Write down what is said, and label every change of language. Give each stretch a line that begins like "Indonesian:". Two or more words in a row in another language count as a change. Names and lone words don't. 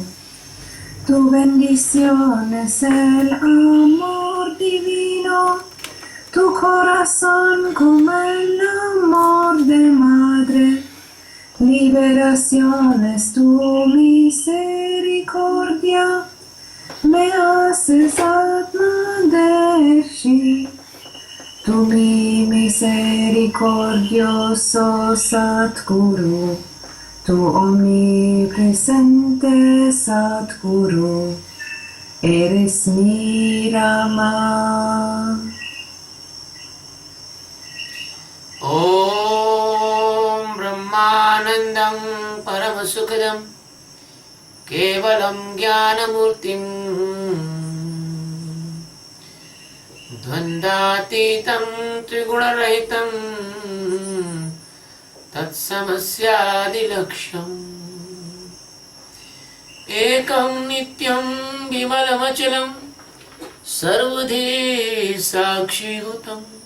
Spanish: Tu bendición es el amor divino, tu corazón como el amor de madre, liberación es tu misericordia, me haces Atmadarshi. Tu mi misericordioso Sadguru, tu omnipresente Sadguru, eres mi Rama.
Sanskrit: ॐ ब्रह्मानन्दं परमसुखदं केवलं ज्ञानमूर्तिम् द्वन्दातीतं त्रिगुणरहितं तत्समस्यादिलक्षं एकं नित्यं विमलमचलं सर्वधि साक्षिहुतम्